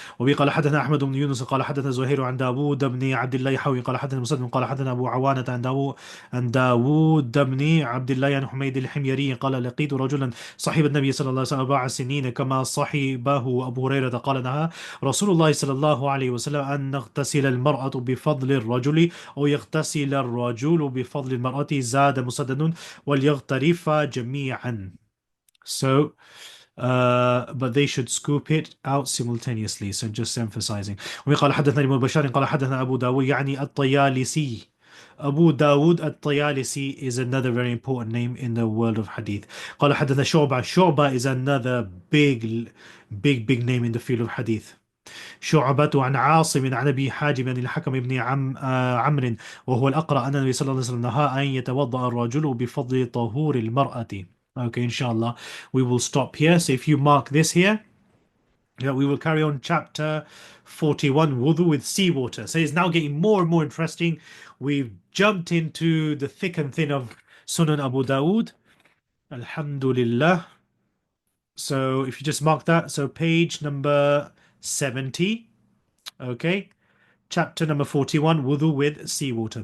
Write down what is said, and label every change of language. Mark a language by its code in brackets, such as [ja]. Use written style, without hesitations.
[ar] وبه قال حدثنا أحمد بن يونس قال حدثنا زهير عن داوود بن عبد الله حوي قال حدثنا مسدد قال حدثنا أبو عوانة عن داوود بن عبد الله عن حميد الحميري قال لقيت رجلا صاحب النبي صلى الله عليه وسلم 4 سنين كما صحبه أبو هريرة قال نهى رسول الله صلى الله عليه وسلم أن نغتسل المرأة بفضل الرجل أو يغتسل الرجل بفضل المرأة. زاد مسدد وليغترفا جميعا. [en] So but they should scoop it out simultaneously. So just emphasizing. [ar] وقال حدثنا ابن بشار قال حدثنا أبو داود يعني الطيالسي. [en] Abu Dawood at-Tayalisi is another very important name in the world of hadith. [ar] قال حدثنا شعبة. [en] شعبة is another big name in the field of hadith. [ar] شعبة عن عاصم عن أبي حاجب عن الحكم بن عمرو وهو الأقرأ أن النبي صلى الله عليه وسلم نهى أن يتوضأ الرجل بفضل طهور المرأة. [en] Okay, inshallah, we will stop here. So if you mark this here, yeah, we will carry on chapter 41, wudu with seawater. So it's now getting more and more interesting. We've jumped into the thick and thin of Sunan Abu Dawood. Alhamdulillah. So if you just mark that, so page number 70, okay, chapter number 41, wudu with seawater.